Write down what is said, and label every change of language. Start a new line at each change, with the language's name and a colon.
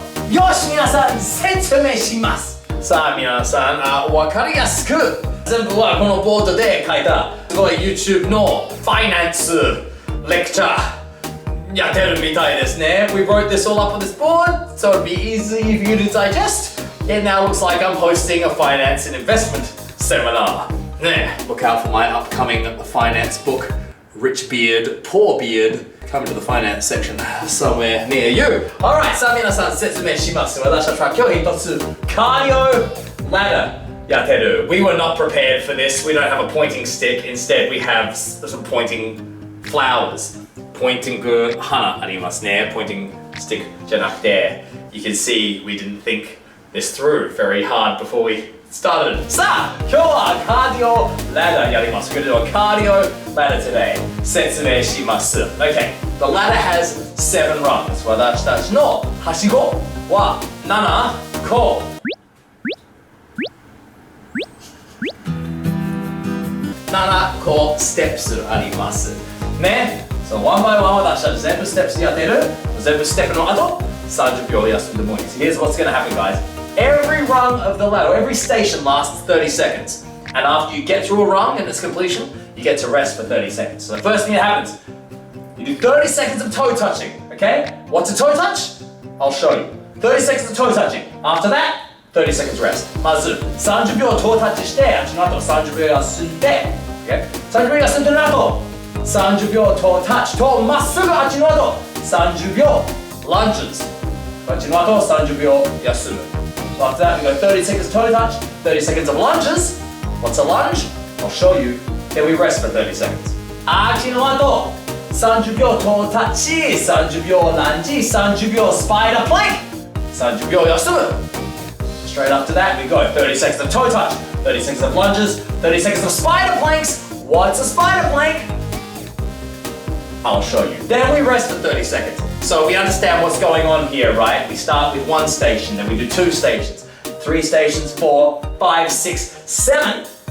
Japanese: よし、皆さん説明します。さあ皆さん、わかりやすく全部はこのボードで書いたすごい YouTube のファイナンスレクチャーやってるみたいですね。
English: We wrote this all up on this board so it'd be easy for you to digest. It now looks like I'm hosting a finance and investment seminar. Look out for my upcoming finance book, Rich Beard, Poor Beard, coming to the finance section somewhere near you.
Japanese: Alright, さあ皆さん説明します。私たちは今日一つカーディオラダーやってる。
English: We were not prepared for this. We don't have a pointing stick. Instead, we have some pointing flowers.
Japanese: Pointing 花ありますね。
English: Pointing stick
Japanese: じゃなくて、
English: you can see we didn't think this through very hard before we started.
Japanese: さあ、今日はカーディオラダーやります。
English: We're going to do a cardio ladder today.
Japanese: 説明します。
English: Okay, the ladder has 7 rungs.
Japanese: 私たちのはしごは7個。 7個ステップスありますね。
English: So one by one
Japanese: 私たち全部ステップスやってる。全部ステップの後30秒休んでもいいです。
English: Here's what's going to happen, guys. Every rung of the ladder, every station lasts 30 seconds. And after you get through a rung and its completion, you get to rest for 30 seconds. So the first thing that happens, you do 30 seconds of toe touching, okay? What's a toe touch? I'll show you. 30 seconds of toe touching. After that, 30 seconds rest.
Japanese: まず30秒toe touchして、その後30秒休んで、okay? 30秒休んでの後、30秒toe touchとまっすぐあっちの後、30秒 lunges。あっちの後30秒休む。
English: So after that, we go 30 seconds toe touch, 30 seconds of lunges. What's a lunge? I'll show you. Then we rest for 30 seconds.
Japanese: あっちの後、30秒toe touch, 30秒ランジ、30秒スパイダープランク、30秒休む。
English: Straight after that, we go 30 seconds of toe touch, 30 seconds of lunges, 30 seconds of spider planks. What's a spider plank? I'll show you. Then we rest for 30 seconds. So we understand what's going on here, right? We start with one station, then we do 2 stations, 3 stations, 4, 5, 6, 7.